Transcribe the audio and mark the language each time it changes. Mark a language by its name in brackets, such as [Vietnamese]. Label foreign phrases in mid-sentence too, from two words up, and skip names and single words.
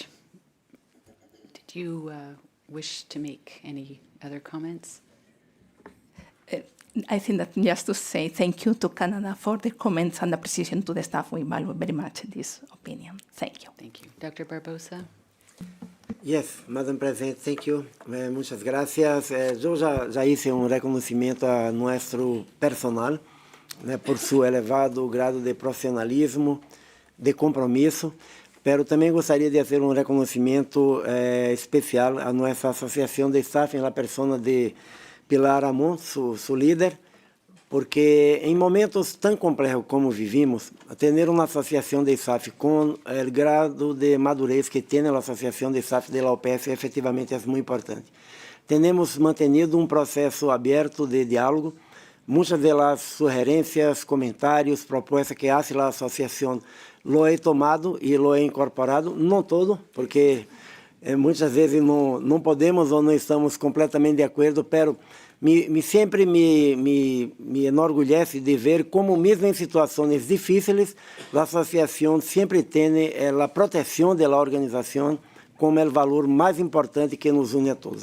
[English] Did you wish to make any other comments? I think that just to say thank you to Canada for the comments and appreciation to the staff. We value very much this opinion. Thank you. Thank you. Dr. Barbosa? Yes, Madam President, thank you. [Spanish] Muchas gracias. Yo ya hice un reconocimiento a nuestro personal, por su elevado grado de profesionalismo, de compromiso, pero [Portuguese] também gostaria de fazer um reconhecimento especial a nossa associação de staff, [Spanish] na persona de Pilar Amon, su líder, [Portuguese] porque em momentos tão [Spanish] complejos como vivimos, [Portuguese] ter uma associação de staff com o [Spanish] grado de madurez [Portuguese] que tem a associação de staff da OPS efetivamente é muito importante. Temos mantenido um processo aberto de diálogo. Muitas das sugerências, comentários, propostas que hace a associação [Spanish] lo he tomado [Portuguese] e [Spanish] lo he incorporado, [Portuguese] não todo, porque muitas vezes não podemos ou não estamos completamente de acordo, pero sempre me enorgulhece de ver como mesmo em situações difíceis, a associação sempre tem a proteção da organização como o valor mais importante que nos une a todos.